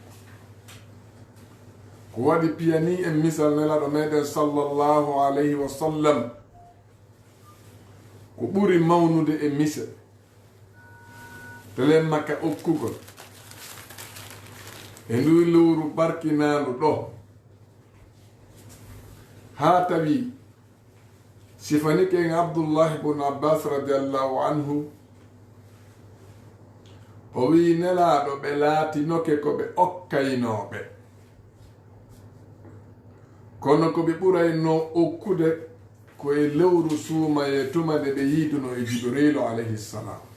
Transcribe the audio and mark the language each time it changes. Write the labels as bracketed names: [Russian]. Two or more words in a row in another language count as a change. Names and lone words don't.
[Fula] Ko waɗi piyani en misal nelaɗo meɗen [Arabic] صلى الله عليه وسلم [Fula] ko ɓuri mawnude e misa telen makka okkugol e ndu lewru barkinandu ɗo ha tawi sifanike en Abdullah ibn Abbas [Arabic] رضي الله عنه [Fula] o wi nelaɗo ɓe laatinoke ko ɓe okkaynoɓe kono ko ɓe ɓurayno okkude ko e lewru suumaye tuma nde ɓe yiiduno e Jibrilu [Arabic] عليه السلام.